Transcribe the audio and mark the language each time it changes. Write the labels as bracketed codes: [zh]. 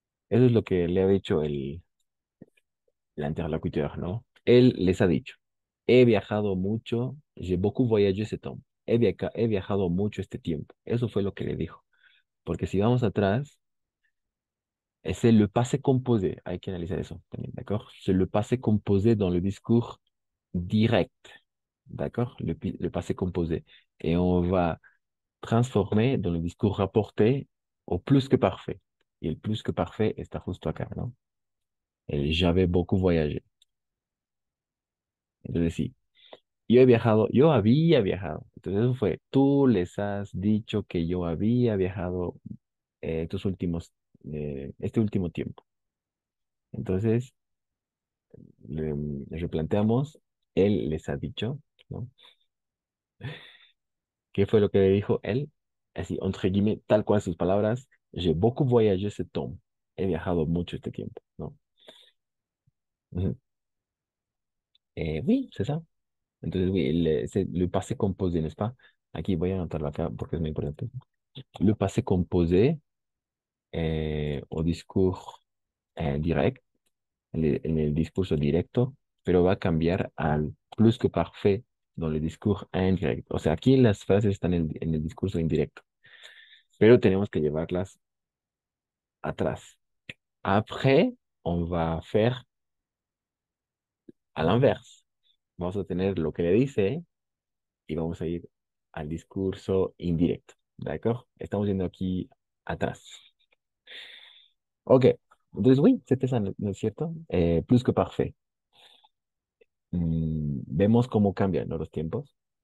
[es] Eso es lo que le ha dicho el interlocuteur, ¿no? Él les ha dicho, he viajado mucho, [fr] j'ai beaucoup voyagé ce temps. [es] He viajado mucho este tiempo. Eso fue lo que le dijo. Porque si vamos atrás, [fr] Et c'est le passé composé. [es] Hay que analizar eso también, [fr] d'accord? C'est le passé composé dans le discours direct, d'accord? Le passé composé. Et on va transformer dans le discours rapporté au plus que parfait. [es] Y el plus que parfait está justo acá, ¿no? [fr] El j'avais beaucoup voyagé. [es] Entonces sí, yo he viajado, yo había viajado. Entonces eso fue, tú les has dicho que yo había viajado estos últimos, este último tiempo. Entonces, replanteamos, él les ha dicho, ¿no? ¿Qué fue lo que le dijo él? Así, entre guillemets, tal cual sus palabras, [fr] j'ai beaucoup voyagé ce temps. [es] He viajado mucho este tiempo, ¿no? [fr] Ujú. Oui, c'est ça. Entonces, oui, c'est le passé composé, n'est-ce pas? [es] Aquí voy a anotarlo acá porque es muy importante. [fr] Le passé composé au discours direct, [es] en el discurso directo, pero va a cambiar al [fr] plus que parfait dans le discours indirect. [es] O sea, aquí las frases están en el discurso indirecto, pero tenemos que llevarlas atrás. [fr] Après, on va faire à l'inverse. [es] Vamos a tener lo que le dice y vamos a ir al discurso indirecto. ¿D'accord? Estamos yendo aquí atrás. Ok. Entonces, [fr] oui, c'était ça, [es] ¿no es cierto? Plus que parfait. Vemos cómo cambian, ¿no? Los tiempos.